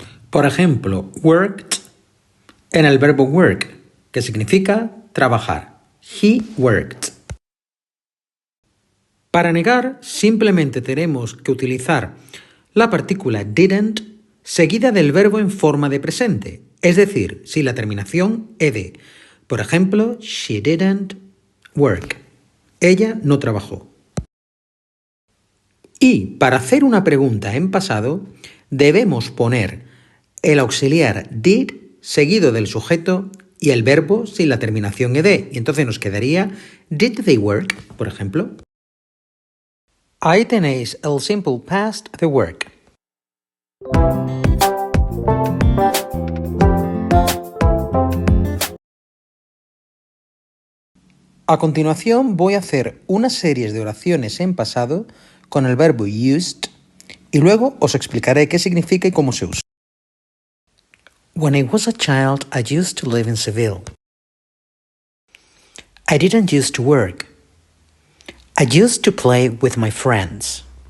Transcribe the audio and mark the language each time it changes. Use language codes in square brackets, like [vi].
[es] Por ejemplo, worked en el verbo work, que significa trabajar. [en] He worked. [es] Para negar, simplemente tenemos que utilizar la partícula didn't seguida del verbo en forma de presente, es decir, sin la terminación ed. Por ejemplo, [en] she didn't work. [es] Ella no trabajó. Y para hacer una pregunta en pasado, debemos poner el auxiliar did seguido del sujeto y el verbo sin la terminación ed. Y entonces nos quedaría [en] did they work, [es] por ejemplo. Ahí tenéis el simple past de work. A continuación voy a hacer una serie de oraciones en pasado con el verbo used y luego os explicaré qué significa y cómo se usa. [en] When I was a child, I used to live in Seville. I didn't used to work. I used to play with my friends.